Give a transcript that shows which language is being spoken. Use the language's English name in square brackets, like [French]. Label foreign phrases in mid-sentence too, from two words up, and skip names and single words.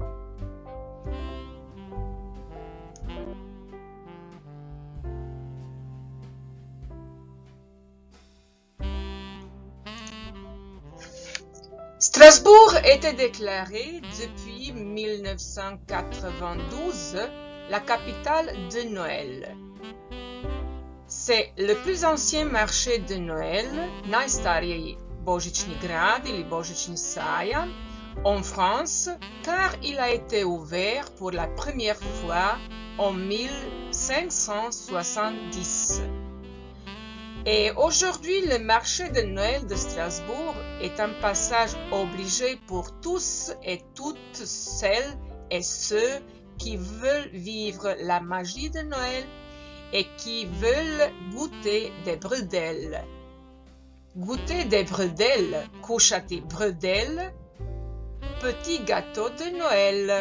[French] Strasbourg était déclarée depuis 1992 la capitale de Noël. C'est le plus ancien marché de Noël, [Croatian] najstariji božićni grad ili božićni sajam, [French] en France, car il a été ouvert pour la première fois en 1570. Et aujourd'hui, le marché de Noël de Strasbourg est un passage obligé pour tous et toutes celles et ceux qui veulent vivre la magie de Noël et qui veulent goûter des bredelles. Goûter des bredelles, [Croatian] kušati bredel, [French] petit gâteau de Noël.